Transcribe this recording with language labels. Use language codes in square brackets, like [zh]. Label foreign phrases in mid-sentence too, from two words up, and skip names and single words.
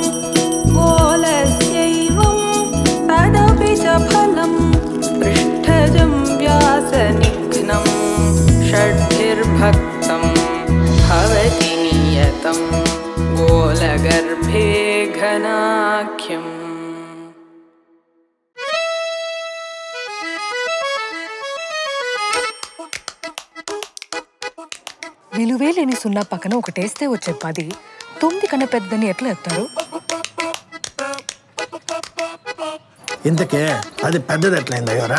[sa] गोलस्यैवं तदपि च फलं पृष्ठजं व्यासनिघ्नं षड्भिर्भक्तं भवति नियतं गोलगर्भे घनाख्यम् [te] విలువేలేని సున్నా పక్కన ఒకటేస్తే వచ్చే 10 9 కన్నా పెద్దని ఎట్లా చెప్తారు? ఇంతకే అది పెద్దది ఎట్లయింది అయ్యారా?